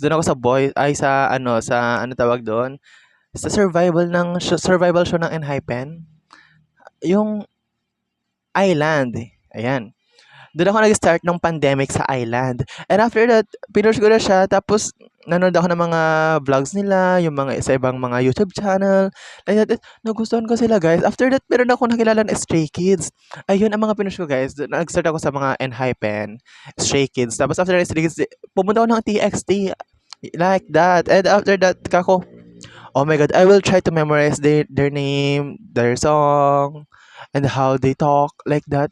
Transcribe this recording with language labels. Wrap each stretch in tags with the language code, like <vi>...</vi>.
<tl>Do'n ako sa ano tawag do'n, sa survival show ng ENHYPEN, yung Island, ayan. Do'n ako nag-start ng pandemic sa Island.</tl> <en>And after that,</en> <tl>pinush ko na siya tapos nanood ako ng mga vlogs nila, yung mga sa ibang mga YouTube channel,</tl> <en>like that.</en> <tl>Nagustuhan ko sila, guys.</tl> <en>After that,</en> <tl>meron akong nakilala na Stray Kids. Ayun ang mga pinush ko, guys. Nag-start ako sa mga ENHYPEN, Stray Kids. Tapos after Stray Kids, pumunta ako ng TXT,</tl> <en>like that. And after that, oh my God, I will try to memorize their name, their song, and how they talk, like that.</en>